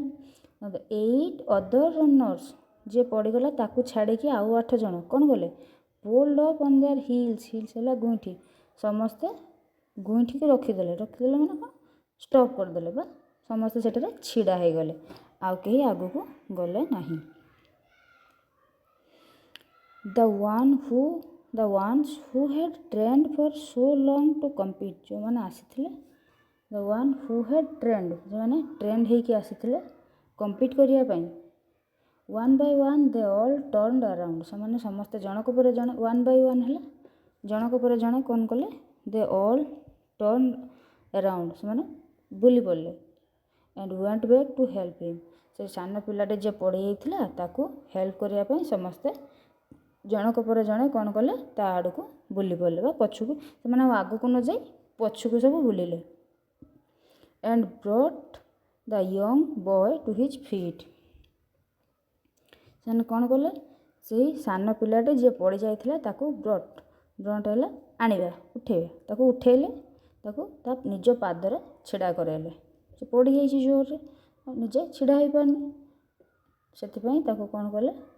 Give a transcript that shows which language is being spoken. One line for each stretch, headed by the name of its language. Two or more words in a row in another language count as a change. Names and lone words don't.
English: the 8 other runners,
Odia: ଯିଏ ପଡ଼ିଗଲା ତାକୁ ଛାଡ଼ିକି ଆଉ 8 ଜଣ କ'ଣ କଲେ?
English: pulled up on their heels,
Odia: ହିଲ୍ସ ହେଲା ଗୁଇଁଠି, ସମସ୍ତେ ଗୁଇଁଠିକି ରଖିଦେଲେ, ରଖିଦେଲେ ମାନେ କ'ଣ? ଷ୍ଟପ୍ କରିଦେଲେ ବା ସମସ୍ତେ ସେଠାରେ ଛିଡ଼ା ହେଇଗଲେ, ଆଉ କେହି ଆଗକୁ ଗଲେ ନାହିଁ।
English: The ones who had trained for so long to compete,
Odia: ଯେଉଁମାନେ ଆସିଥିଲେ,
English: the one who had trained,
Odia: ଯେଉଁମାନେ ଟ୍ରେଣ୍ଡ ହେଇକି ଆସିଥିଲେ କମ୍ପିଟ୍ କରିବା ପାଇଁ,
English: one by one they all turned around,
Odia: ସେମାନେ ସମସ୍ତେ ଜଣକ ପରେ ଜଣେ,
English: one by one
Odia: ହେଲା ଜଣକ ପରେ ଜଣେ କ'ଣ କଲେ?
English: they all turned around,
Odia: ସେମାନେ ବୁଲି ପଡ଼ିଲେ,
English: and went back to help him,
Odia: ସେ ସାନ ପିଲାଟେ ଯିଏ ପଡ଼ିଯାଇଥିଲା ତାକୁ ହେଲ୍ପ କରିବା ପାଇଁ ସମସ୍ତେ ଜଣକ ପରେ ଜଣେ କ'ଣ କଲେ? ତା ଆଡ଼କୁ ବୁଲି ପଡ଼ିଲେ ବା ପଛକୁ, ସେମାନେ ଆଉ ଆଗକୁ ନ ଯାଇ ପଛକୁ ସବୁ ବୁଲିଲେ।
English: and brought the young boy to his feet,
Odia: ସେମାନେ କ'ଣ କଲେ? ସେଇ ସାନ ପିଲାଟେ ଯିଏ ପଡ଼ିଯାଇଥିଲା ତାକୁ ବ୍ରଟ୍ ହେଲା ଆଣିବା, ଉଠେଇବା, ତାକୁ ଉଠେଇଲେ, ତାକୁ ତା ନିଜ ପାଦରେ ଛିଡ଼ା କରାଇଲେ। ସେ ପଡ଼ିଯାଇଛି ଜୋରରେ, ନିଜେ ଛିଡ଼ା ହେଇପାରୁନି, ସେଥିପାଇଁ ତାକୁ କ'ଣ କଲେ?